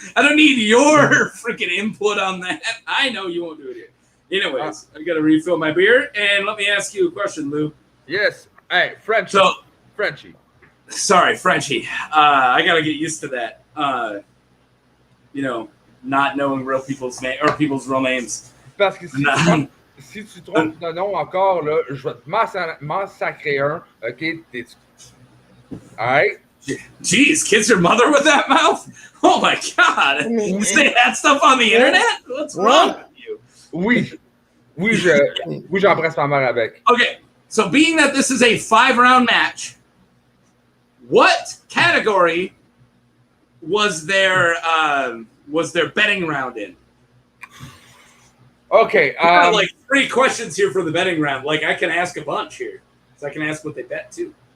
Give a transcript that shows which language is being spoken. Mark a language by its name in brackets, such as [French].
[English] I don't need your freaking input on that. I know you won't do it here. Anyways, I got to refill my beer, and let me ask you a question, Lou. Yes. Hey, Frenchie. So, Frenchie. Sorry, Frenchie. I got to get used to that. Not knowing real people's name or people's real names. [French] Parce que si tu trompes de nom encore, là, je vais te massacrer un. [English] OK? All right? Jeez, kiss your mother with that mouth? Oh, my God. You say that stuff on the internet? What's wrong with you? [French] Oui, j'embrasse ma mère avec. [English] Okay, so being that this is a 5-round match, what category was their betting round in? Okay. I got like 3 questions here for the betting round. Like I can ask a bunch here, so I can ask what they bet too.